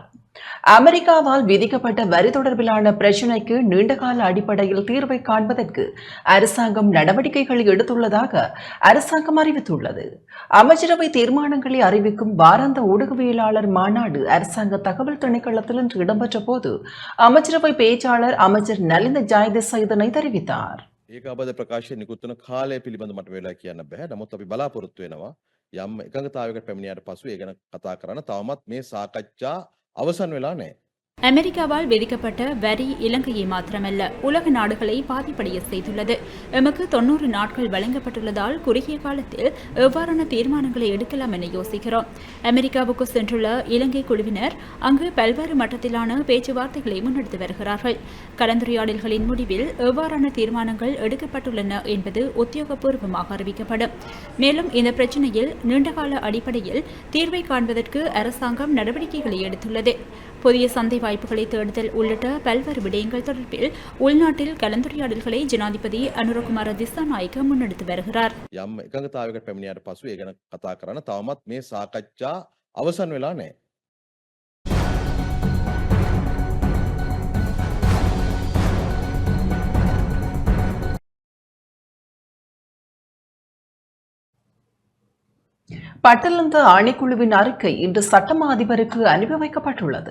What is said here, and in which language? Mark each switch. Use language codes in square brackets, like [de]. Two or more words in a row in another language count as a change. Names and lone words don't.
[ta] அமெரிக்காவால் விதிக்கப்பட்ட வரி தொடர்பிலான பிரச்சினைக்கு நீண்டகால அடிப்படையில் தீர்வை காண்பதற்கு அரசாங்கம் நடவடிக்கைகளை எடுத்துள்ளதாக அரசாங்கம் அறிவித்துள்ளது. அமைச்சரவை தீர்மானங்களை அறிவிக்கும் வாராந்த ஊடகவியலாளர் மாநாடு அரசாங்க தகவல் திணைக்களத்தில் இன்று இடம்பெற்ற போது அமைச்சரவை பேச்சாளர் அமைச்சர் நலிந்த ஜெயதிச இதனை தெரிவித்தார். [si] ඒකාබද්ධ ප්‍රකාශය නිකුත් වන කාලය පිළිබඳ මට වෙලා කියන්න බෑ. නමුත් අපි බලාපොරොත්තු වෙනවා යම් එකඟතාවයකට පැමිණියාට පසු ඒ ගැන කතා කරන්න. තවමත් මේ සාකච්ඡා අවසන් වෙලා නැහැ. [ta] அமெரிக்காவால் விதிக்கப்பட்ட வரி இலங்கையை மாத்திரமல்ல உலக நாடுகளை பாதிப்படைய செய்துள்ளது. எமக்கு 90 நாட்கள் வழங்கப்பட்டுள்ளதால் குறுகிய காலத்தில் எவ்வாறான தீர்மானங்களை எடுக்கலாம் என யோசிக்கிறோம். அமெரிக்காவுக்கு சென்றுள்ள இலங்கை குழுவினர் அங்கு பல்வேறு மட்டத்திலான பேச்சுவார்த்தைகளை முன்னெடுத்து வருகிறார்கள். கலந்துரையாடல்களின் முடிவில் எவ்வாறான தீர்மானங்கள் எடுக்கப்பட்டுள்ளன என்பது உத்தியோகபூர்வமாக அறிவிக்கப்படும். மேலும் இந்த பிரச்சினையில் நீண்டகால அடிப்படையில் தீர்வை காண்பதற்கு அரசாங்கம் நடவடிக்கைகளை எடுத்துள்ளது. புதிய சந்தை வாய்ப்புகளை தேடுதல் உள்ளிட்ட பல்வேறு விடயங்கள் தொடர்பில் உள்நாட்டில் கலந்துரையாடல்களை ஜனாதிபதி அனுரகுமார திசாநாயக்க முன்னெடுத்து வருகிறார். [si] යම් එකඟතාවයකට පැමිණියාට පසු ඒ ගැන කතා කරන්න. තවමත් මේ සාකච්ඡා අවසන් වෙලා නැහැ. [ta] பட்டலந்த ஆணைக்குழுவின் அறிக்கை இன்று சட்டமா அதிபருக்கு அனுப்பி வைக்கப்பட்டுள்ளது.